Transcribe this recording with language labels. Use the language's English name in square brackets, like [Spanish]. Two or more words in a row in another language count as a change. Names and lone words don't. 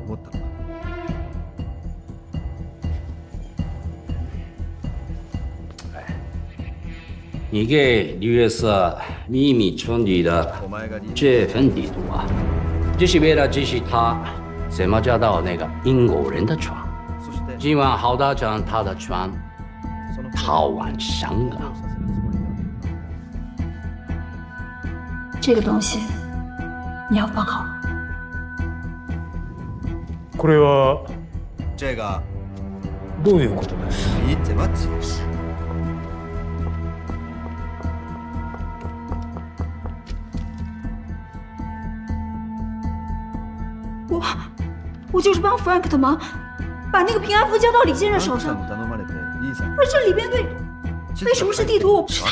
[Chinese] 你给2月4秘密传递的这份地图啊，就是为了指示他怎么找到那个英国人的船，今晚好打仗他的船逃往香港。这个东西你要放好。 [Japanese] これは [Chinese] 这个 [Japanese] どういうことです？ [Chinese] 你怎么解释？我就是帮 Frank 的忙，把那个平安符交到李先生手上。而这里边为什么是地图，我不知道。